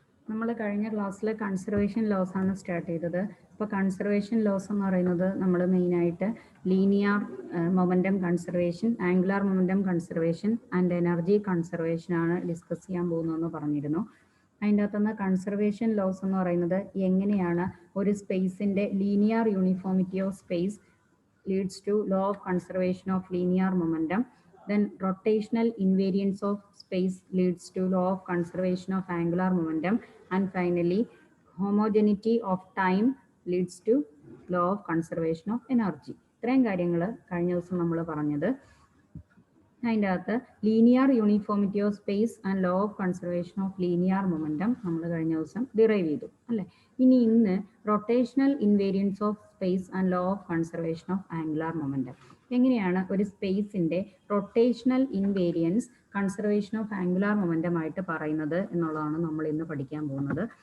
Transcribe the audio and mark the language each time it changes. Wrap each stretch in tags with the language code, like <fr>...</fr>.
<ml>നമ്മൾ കഴിഞ്ഞ ക്ലാസ്സിൽ കൺസർവേഷൻ ലോസ് ആണ് സ്റ്റാർട്ട് ചെയ്തത്. അപ്പോൾ കൺസർവേഷൻ ലോസ് എന്ന് പറയുന്നത് നമ്മൾ മെയിനായിട്ട് linear momentum conservation, angular momentum conservation and energy conservation ആണ് ഡിസ്കസ് ചെയ്യാൻ പോകുന്നതെന്ന് പറഞ്ഞിരുന്നു. അതിൻ്റെ അകത്തുനിന്ന് കൺസർവേഷൻ ലോസ് എന്ന് പറയുന്നത് എങ്ങനെയാണ് ഒരു സ്പേസിൻ്റെ linear uniformity of space</ml> <en>leads to law of conservation of linear momentum. Then rotational invariance of space leads to law of conservation of angular momentum. And finally, homogeneity of time leads to law of conservation of energy.</en> <ml>ഇത്രയും കാര്യങ്ങൾ കഴിഞ്ഞ ദിവസം നമ്മൾ പറഞ്ഞത്. അതിൻ്റെ അകത്ത് linear uniformity of space and law of conservation of linear momentum നമ്മൾ കഴിഞ്ഞ ദിവസം ഡിറൈവ് ചെയ്തു അല്ലേ. ഇനി ഇന്ന് rotational invariance of space and law of conservation of angular momentum, എങ്ങനെയാണ് ഒരു സ്പേസിൻ്റെ rotational invariance conservation of angular momentum ആയിട്ട് പറയുന്നത് എന്നുള്ളതാണ് നമ്മൾ ഇന്ന് പഠിക്കാൻ പോകുന്നത്.</ml>